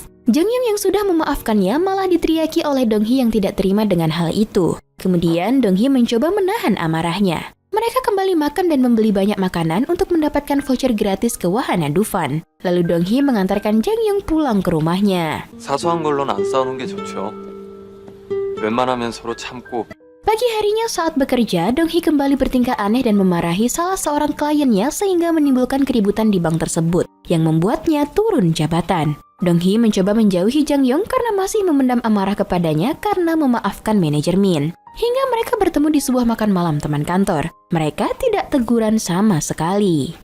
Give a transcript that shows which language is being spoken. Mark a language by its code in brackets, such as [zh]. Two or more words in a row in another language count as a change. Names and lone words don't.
[id] Jang Yong yang sudah memaafkannya malah diteriaki oleh Dong Hee yang tidak terima dengan hal itu. Kemudian Dong Hee mencoba menahan amarahnya. Mereka kembali makan dan membeli banyak makanan untuk mendapatkan voucher gratis ke wahana Dufan. Lalu Dong Hee mengantarkan Jang Yong pulang ke rumahnya. [ko] 사소한 걸로는 안 싸우는 게 좋죠. 웬만하면 서로 참고. [id] Pagi harinya saat bekerja, Dong Hee kembali bertingkah aneh dan memarahi salah seorang kliennya sehingga menimbulkan keributan di bank tersebut yang membuatnya turun jabatan. Dong Hee mencoba menjauhi Jang Yong karena masih memendam amarah kepadanya karena memaafkan manajer Min. Hingga mereka bertemu di sebuah makan malam teman kantor. Mereka tidak teguran sama sekali.